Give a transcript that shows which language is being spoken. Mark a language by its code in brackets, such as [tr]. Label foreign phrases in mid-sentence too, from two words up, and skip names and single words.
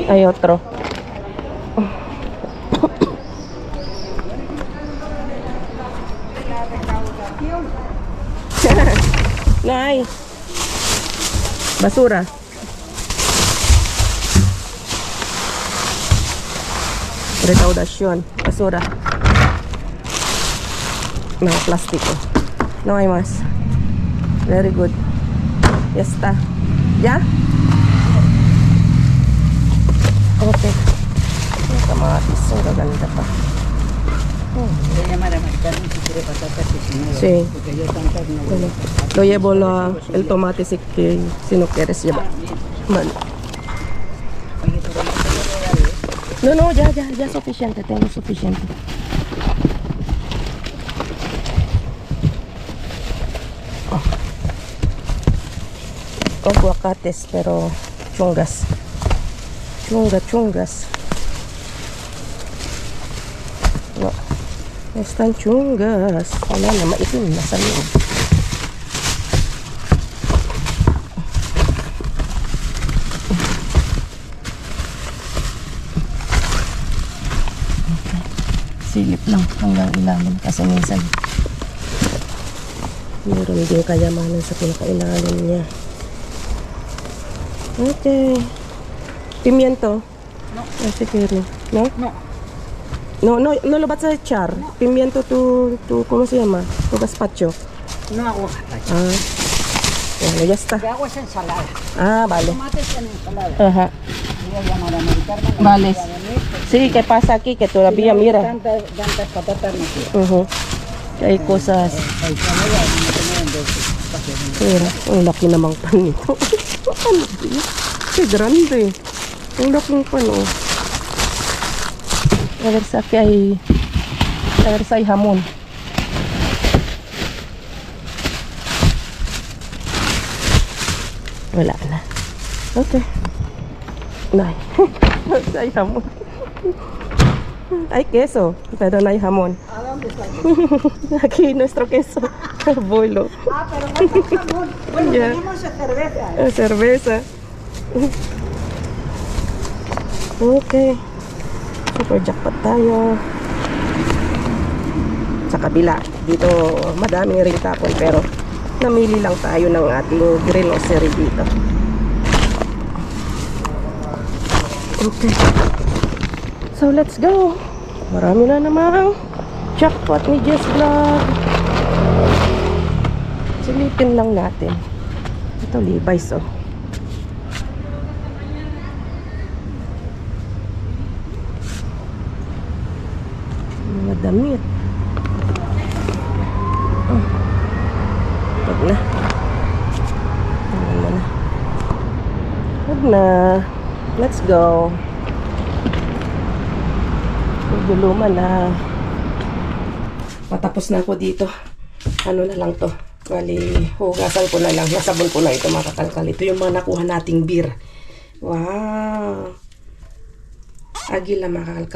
[es] hay otro. No hay. Basura. Recaudación. Basura. No, plástico. No hay más. [en] Very good. [es] Ya está. ¿Ya? [tl] Okay. Yung kamatis. Ang gaganda pa. [es] Voy a llamar a Maricarmen si quiere patatas y si no, Sí. porque yo tantas no voy Bueno, a lo llevo el tomate si no quieres llevar. Vale. Oye, pero no te lo regalé. No, ya es suficiente, tengo suficiente. Aguacates, pero chungas. Chungas. No, están chungas. [tl] Wala na, maitim na sa loob. Silip lang hanggang ilalim kasi minsan meron din kayamanan sa pinakailalim niya. [es] Okay. Pimiento. No. Si quiere. ¿No? No lo vas a echar. Pimiento ¿cómo se llama? Tu gazpacho. No hago gazpacho. Ah. Bueno, ya está. Lo que hago es ensalada. Ah, vale. Tomates en ensalada. Ajá. Voy a llamar a Maricarmen. Vale. Voy a venir, porque Sí, ¿qué pasa aquí? Que todavía, si no, mira. Tantas patatas no quiero. Ujú. Hay cosas. Ay, con ella no tengo en dos. Mira, [tl] ang laki namang pan nito. Ano din? [es] Qué grande. [tl] Ang laking pan, oh. [es] A ver si hay jamón. [tl] Wala na. [es] Okay. No hay. No hay jamón. Hay queso, pero no hay jamón. ¿A dónde está? Aquí nuestro queso. Abuelo. Ah, pero no está jamón. Bueno, Ya. tenemos cerveza. Cerveza. Okay. [en] Super jackpot [tl] tayo. Sa kabila. Dito madaming ring tapon pero namili lang tayo ng ating grocery dito. Okay. [en] So let's go. [tl] Marami na namang jackpot ni Jess Vlog. Silipin lang natin. Ito Levi's, oh. Mga damit. Oh. Wag na. Wag na. [en] Let's go. [tl] Guluman na. Patapos na ako dito. Ano na lang to. Bali, hugasan ko na lang. Nasabon ko na ito mga kakalkal. Ito yung mga nakuha nating beer. Wow. Agila mga kakalkal.